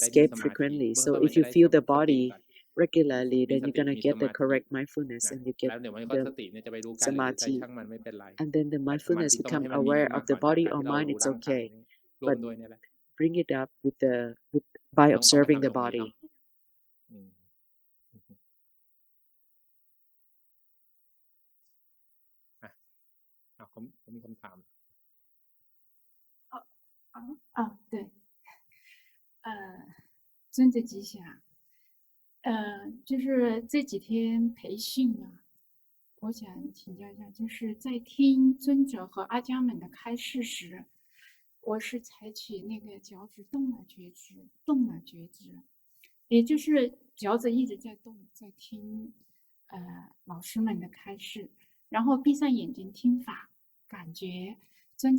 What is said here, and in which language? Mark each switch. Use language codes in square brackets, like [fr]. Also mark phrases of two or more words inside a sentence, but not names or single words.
[en] escape [th] สมาธิ [en] frequently. [th] เบื้อง [en] So [th] ต้นมัน [en] if [th] จะ [en] you [th] ได้ [en] feel the [th] สติ [en] body [th] ก่อน [en] regularly, [th] มี [en] then [th] ส [en] you're [th] ติ [en] gonna [th] มี [en] get [th] ส [en] the [th] มาธิ [en] correct mindfulness [th] นะ [en] and you [th] แล้ [en] get [th] วเดี๋ยวมันก็ [en] the [th] สติเนี่ยจะไปรู้กายหรือรู้ใจ [en] samadhi, [th] ช่างมันไม่เป็นไร [en] and then the [th] แต่สมาธิ [en] mindfulness [th] ต้อง [en] become [th] ให้มันมี [en] aware [th] มา [en] of [th] กก [en] the [th] ว่าจาก [en] body [th] การ [en] or [th] ที่เรา [en] mind. [th] รู้ [en] It's [th] ร่างกาย [en] okay, [th] ร่วม [en] but [th] ด้วยเนี่ยแหละ [en] bring it up by [th] ต้องไป [en] observing [th] ทำ [en] the [th] ตรงนี้ [en] body. [th] เนาะอืมอ่ะเขามีคำถาม [zh] 对，尊者吉祥，就是这几天培训啊，我想请教一下，就是在听尊者和阿姜们的开示时，我是采取那个脚趾动了觉知，动了觉知，也就是脚趾一直在动，在听老师们的开示，然后闭上眼睛听法，感觉